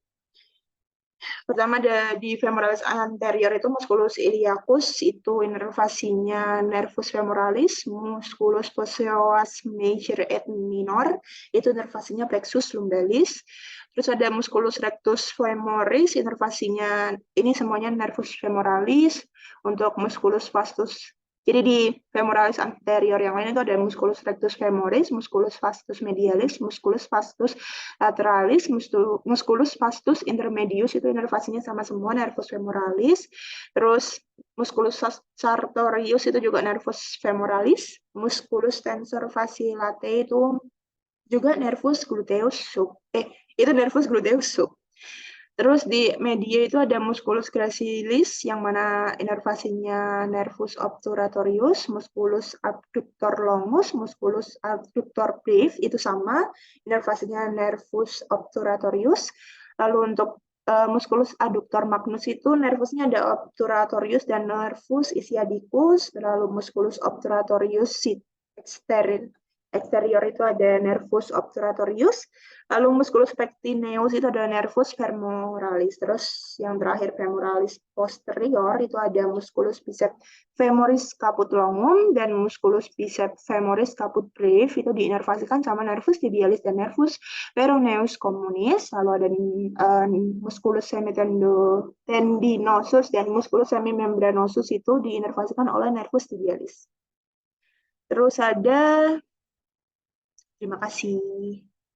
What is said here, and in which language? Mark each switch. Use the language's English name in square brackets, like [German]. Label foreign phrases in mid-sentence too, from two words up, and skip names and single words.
[Indonesian] Pertama ada di femoralis anterior itu musculus iliacus, itu inervasinya nervus femoralis, musculus posterior major et minor, itu inervasinya plexus lumbalis. Terus ada musculus rectus femoris, inervasinya ini semuanya nervus femoralis. Untuk musculus vastus, jadi di femoralis anterior yang lain itu ada musculus rectus femoris, musculus vastus medialis, musculus vastus lateralis, musculus vastus intermedius, itu inervasinya sama semua, nervus femoralis. Terus musculus sartorius itu juga nervus femoralis, musculus tensor facilitae itu juga nervus gluteus sub. Itu nervus gluteus sub. Terus di media itu ada musculus gracilis yang mana inervasinya nervus obturatorius, musculus abductor longus, musculus abductor brevis itu sama, inervasinya nervus obturatorius. Lalu untuk musculus adductor magnus itu nervusnya ada obturatorius dan nervus ischiadicus, lalu musculus obturatorius externus eksterior itu ada nervus obturatorius, lalu musculus pectineus itu ada nervus femoralis, terus yang terakhir femoralis posterior itu ada musculus biceps femoris caput longum dan musculus biceps femoris caput breve itu diinervasikan sama nervus tibialis dan nervus peroneus communis, lalu ada musculus semitendinosus dan musculus semimembranosus itu diinervasikan oleh nervus tibialis. Terus ada, terima kasih.